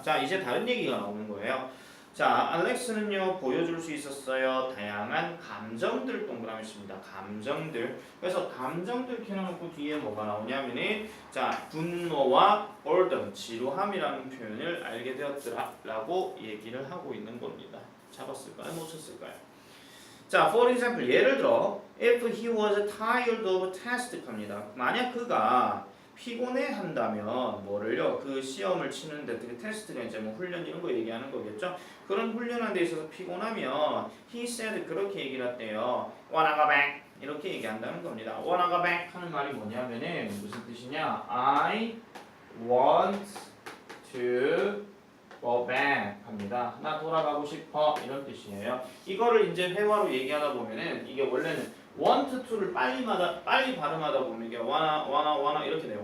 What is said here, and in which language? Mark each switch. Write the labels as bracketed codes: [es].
[ko] 자, 이제 다른 얘기가 나오는 거예요. 자, 알렉스는요 보여줄 수 있었어요. 다양한 감정들 동그라미 있습니다. 감정들. 그래서 감정들 켜놓고 뒤에 뭐가 나오냐면은 자, 분노와 boredom, 지루함이라는 표현을 알게 되었더라라고 얘기를 하고 있는 겁니다. 잡았을까요? 놓쳤을까요? [en] 자, for example [ko] 예를 들어 [en] if he was tired of test [ko] 합니다. 만약 그가 피곤해 한다면 뭐를요? 그 시험을 치는데 그 테스트가 이제 뭐 훈련 이런 거 얘기하는 거겠죠? 그런 훈련하는 데 있어서 피곤하면 [en] he said [ko] 그렇게 얘기를 했대요. [en] wanna go back [ko] 이렇게 얘기한다는 겁니다. wanna go back 하는 말이 뭐냐면은 무슨 뜻이냐? [en] I want to go back [ko] 합니다. 나 돌아가고 싶어 이런 뜻이에요. 이거를 이제 회화로 얘기하다 보면은 이게 원래는 want to를 빨리 발음하다 보면 이게 wanna 이렇게 돼요.